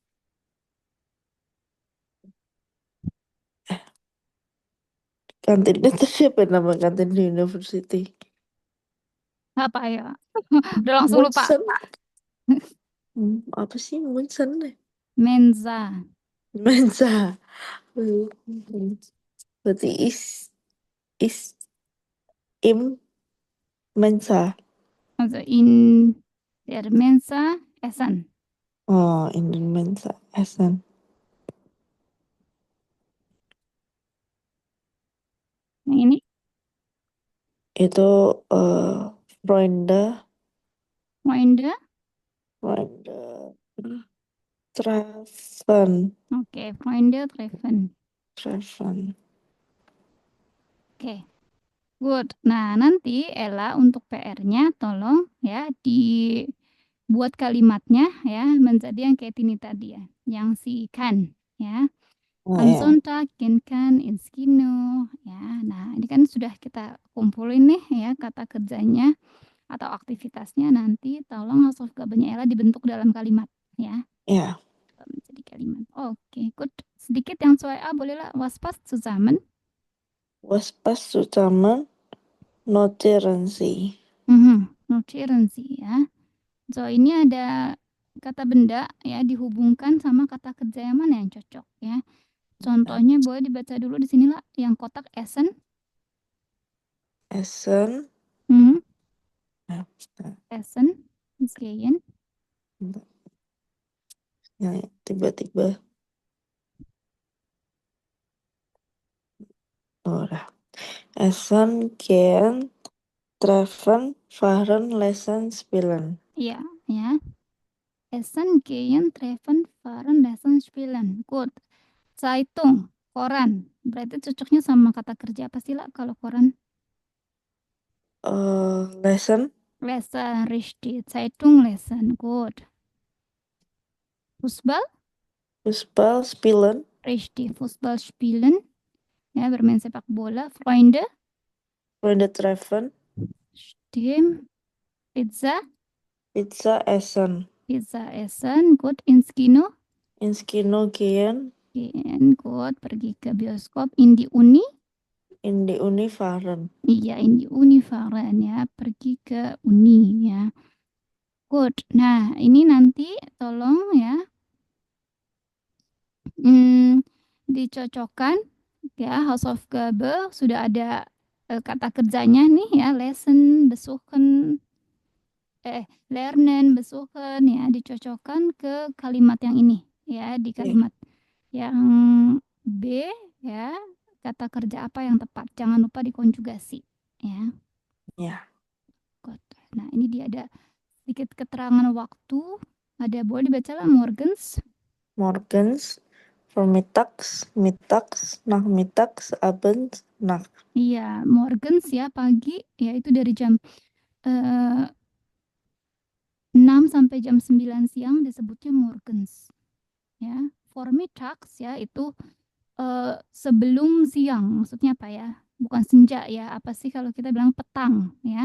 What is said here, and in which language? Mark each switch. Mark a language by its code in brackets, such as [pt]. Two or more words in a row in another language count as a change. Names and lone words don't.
[id] Kantinnya tuh siapa nama kantin di university? Apa ya? Udah langsung lupa. Munson. Apa sih Munson deh? [de] Mensa. [id] Mensa. Berarti [de] is im Mensa. Also in der Mensa essen. [en] Oh, in the Mensa Essen. [id] Yang ini? Itu Freunde, [de] Freunde. Freunde Treffen, Oke, Freunde treffen. Treffen. [en] Oke, good. [id] Nah, nanti Ella untuk PR-nya tolong ya dibuat kalimatnya ya menjadi yang kayak Tini tadi ya, yang si kan ya. Oh [de] Am [id] ya, [de] Sonntag gehen kann ins Kino ya. [id] Nah, ini kan sudah kita kumpulin nih ya kata kerjanya atau aktivitasnya, nanti tolong Hausaufgabennya Ella dibentuk dalam kalimat ya. ya. Menjadi kalimat. Oke, good. Sedikit yang soal A bolehlah. [de] Was passt zusammen? Was passt zusammen? Notieren Sie. Notieren Sie ya. [id] So, ini ada kata benda ya dihubungkan sama kata kerja yang mana yang cocok ya. Contohnya boleh dibaca dulu di sini lah yang kotak Essen. [de] Essen. Mhm. [id] Ya, bentar, [de] Essen. Gehen. [id] bentar. Ya, tiba-tiba. Oh, udah. [de] Essen, gehen, treffen, fahren, lesen, spielen. [id] Iya, ya. [de] Essen, gehen, treffen, fahren, lesen, spielen. Good. Zeitung, koran. [id] Berarti cocoknya sama kata kerja apa sih lah kalau koran? [de] Lesen, Lesen, richtig. Zeitung lesen. Good. Fußball, Fußball, spielen, richtig. Fußball spielen. [id] Ya, bermain sepak bola. [de] Freunde, Freunde treffen, stimmt. Pizza, Pizza essen, pizza essen. Good. Ins Kino, ins Kino gehen, gehen. [id] Good. Pergi ke bioskop. [de] In die Uni, in die Uni fahren. iya, in die Uni fahren ya. [id] Pergi ke uni ya. [en] Good. [id] Nah, ini nanti tolong ya dicocokkan ya. Hausaufgabe sudah ada kata kerjanya nih ya. [de] Lesson, besuchen, lernen, besuchen ya. [id] Dicocokkan ke kalimat yang ini ya. Di kalimat yang B ya. Kata kerja apa yang tepat. Jangan lupa dikonjugasi ya. Ya. Good. Nah, ini dia ada sedikit keterangan waktu. Ada boleh dibaca lah morgens. [de] Morgens, vormittags, mittags, nachmittags, abends, Nacht. [id] Iya, morgens ya pagi, ya itu dari jam 6 sampai jam 9 siang disebutnya morgens. Ya, vormittags ya itu sebelum siang, maksudnya apa ya? Bukan senja ya, apa sih kalau kita bilang petang ya?